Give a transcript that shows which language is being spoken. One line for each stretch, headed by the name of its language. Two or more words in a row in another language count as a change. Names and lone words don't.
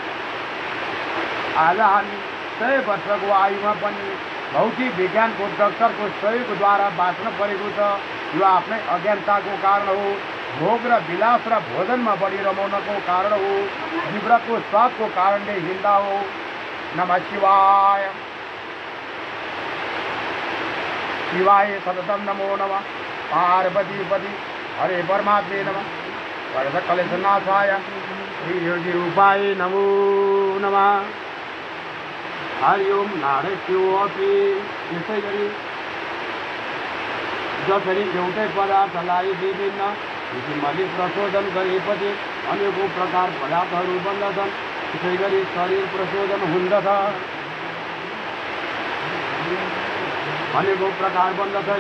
Nepali: आज हामी 100 वर्षको आयुमा पनि भौतिक विज्ञानको डाक्टरको सहयोगद्वारा बाँच्न परेको छ। यो आफ्नै अज्ञानताको कारण हो। भोग र विलास र भोजनमा बढी रमाउनको कारण हो। जिब्राको स्वादको कारणले हिँड्दा हो।
Sanskrit: नमः शिवाय। शिवाय सततम नमो नमः। पार्वती पति हरे परमात्मे नमः। वरद कलेशनाशाय श्री योगी रूपाय नमो नमः। हरि ओम नारायणोऽपि।
Nepali: यसै गरी जसरी एउटै पदार्थलाई विभिन्न किसिमले प्रशोधन गरेपछि अनेकौं प्रकार पदार्थहरू बन्दछन्, त्यसै गरी शरीर प्रशोधन हुँदछ, अनेकौं प्रकार बन्दछ।